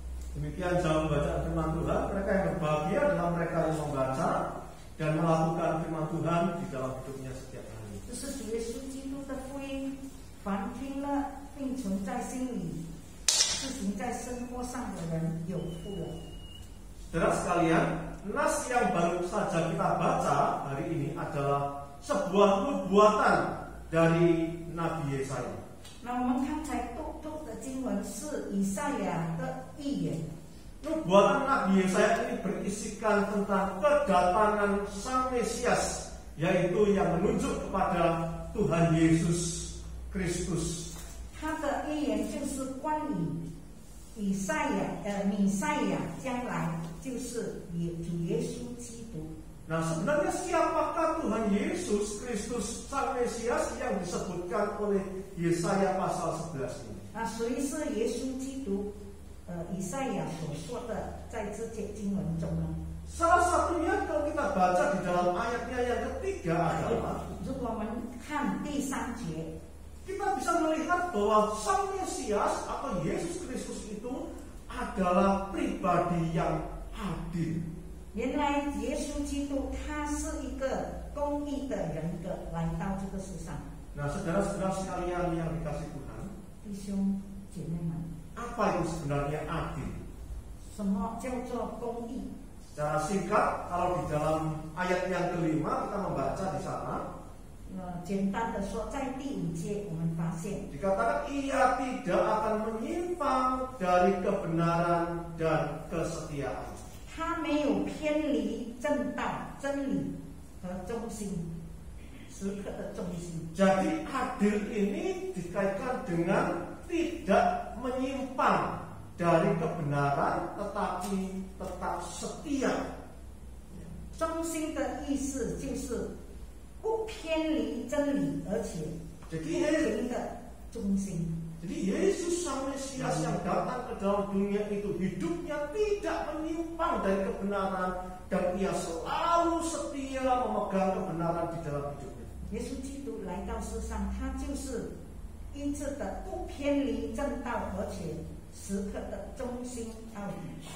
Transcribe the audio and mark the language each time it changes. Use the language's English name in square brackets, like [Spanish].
[Indonesian] Demikian jauh bacaan firman Tuhan. Mereka yang berbahagia adalah mereka yang membaca dan melakukan firman Tuhan di dalam hidupnya setiap hari. [Chinese] 这是主耶稣基督的福音，凡听了并存在心里，施行在生活上的人有福了。 [Indonesian] Saudara sekalian, nas yang baru saja kita baca hari ini adalah sebuah nubuatan dari Nabi Yesaya. [Chinese] 那我们刚才读的经文是以赛亚的预言。 [Indonesian] Nubuatan Nabi Yesaya ini berisikan tentang kedatangan Sang Mesias, yaitu yang menunjuk kepada Tuhan Yesus Kristus. [Chinese] 他的预言就是关于弥赛亚将来就是主耶稣基督。 [Indonesian] Nah, sebenarnya siapakah Tuhan Yesus Kristus Sang Mesias yang disebutkan oleh Yesaya pasal 11 ini? [Chinese] 那谁是耶稣基督？以赛亚所说的，在这节经文中呢？ [Indonesian] Salah satunya kalau kita baca di dalam ayatnya yang ketiga adalah [Chinese] 如果我们看第3节， [Indonesian] kita bisa melihat bahwa Sang Mesias atau Yesus Kristus itu adalah pribadi yang adil. [Chinese] 原来耶稣基督他是一个公义的人格来到这个世上。 [Indonesian] Nah, saudara-saudara sekalian yang dikasih Tuhan, [Chinese] 弟兄姐妹们， [Indonesian] apa itu sebenarnya adil? [Chinese] 什么叫做公义？ [Indonesian] Secara Secara singkat, kalau di dalam ayat yang kelima kita membaca di sana, [Chinese] 简单的说，在第5节我们发现， [Indonesian] dikatakan ia tidak akan menyimpang dari kebenaran dan kesetiaan. [Chinese] 他没有偏离正道、真理和中心，时刻的中心。 [Indonesian] Jadi adil ini dikaitkan dengan tidak menyimpang dari kebenaran, tetapi tetap setia. [Chinese] 中心的意思就是不偏离真理，而且不停的中心。 [Indonesian] Jadi Yesus Sang Mesias yang datang ke dalam dunia itu hidupnya tidak menyimpang dari kebenaran dan ia selalu setia memegang kebenaran di dalam hidupnya. [Chinese] 耶稣基督来到世上，他就是一致的不偏离正道，而且时刻的忠心到底。